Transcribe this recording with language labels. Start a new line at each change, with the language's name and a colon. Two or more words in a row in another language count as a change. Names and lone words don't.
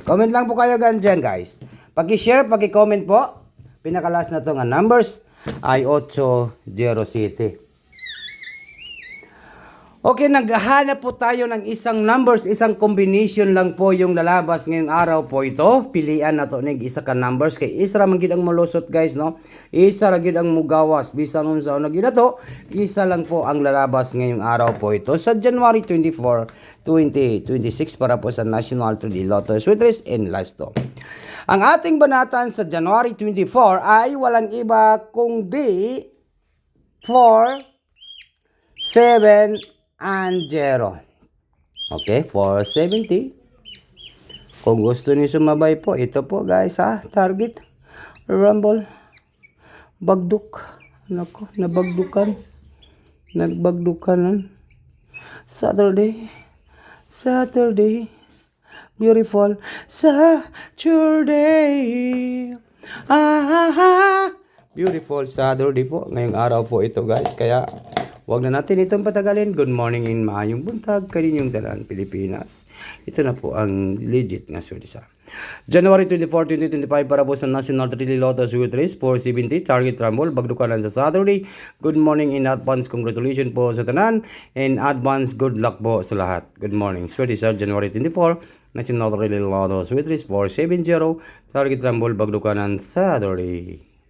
Filipino: Comment lang po kayo dyan guys. Paki-share, paki-comment po.
Hiligaynon: Pinakalas na to nga numbers ay 807.
Filipino: Okay, naghahanap po tayo ng isang numbers, isang combination lang po yung lalabas ngayong araw po ito.
Hiligaynon: Pilian na to ng isa ka numbers kay isa ra man gid ang molusot guys, no? Isa ra gid ang mugawas bisan unsa una gid to.
Filipino: Isa lang po ang lalabas ngayong araw po ito sa January 24, 2026 para po sa National 3D Lotto Sweet Race and Lasto. Ang ating banatan sa January 24 ay walang iba kundi 4, 7, and 0. Okay, 470. Kung gusto niyo sumabay po, ito po guys ha, target, rumble, bagduk. Nako, nabagdukan. Nagbagdukanan.
English: Saturday. Beautiful Saturday. Beautiful Saturday po.
Filipino: Ngayong araw po ito guys. Kaya wag na natin itong patagalin.
English: Good morning in
Hiligaynon: maayong buntag kaninyong tanan Pilipinas.
Filipino: Ito na po ang legit nga swerte sa January 24, 2025 para po sa National 3D Lotto Sweet Race 470 Target Rumble Bagdukanan sa Saturday.
English: Good morning in advance.
Filipino: Congratulations po sa tanan.
English: In advance, good luck
Filipino: po sa lahat.
English: Good morning.
Filipino: Swerte sa January 24 National 3D Lotto Sweet Race 470 Target Rumble Bagdukanan Saturday.